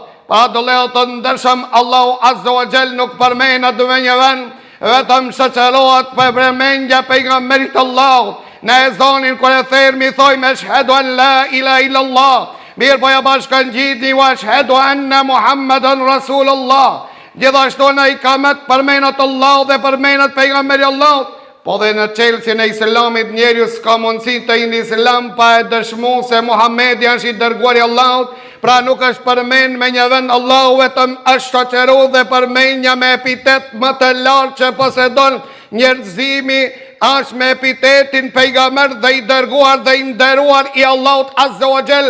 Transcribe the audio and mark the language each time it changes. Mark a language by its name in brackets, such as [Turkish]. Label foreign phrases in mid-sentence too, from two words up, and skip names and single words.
[Albanian] Pa dollë të ndershëm, Allahu [Arabic] عز وجل [Albanian] nuk përmenet në një vend, vetëm shoqërohet për përmendja pejgamberit Allahut. Në ezanin kur e thermi thojmë [Arabic] أشهد أن لا إله إلا الله, [Albanian] mirë po ja bashkan gjithni [Arabic] وأشهد أن محمدا رسول الله. [Albanian] Gjithashtu në ikamet përmenet Allah dhe përmenet pejgamberi Allahut. Po dhe në çelësin e Islamit njeriu s'ka mundësi të hinë Islam pa e dëshmuar se Muhamedi është i dërguari i Allahut. Pra nuk është përmend me një vend Allahu, vetëm është shoqëruar dhe përmendja me epitet më të lartë që posedon njerëzimi është me epitetin pejgamber dhe i dërguar dhe i nderuar i Allahut [Arabic] عز وجل.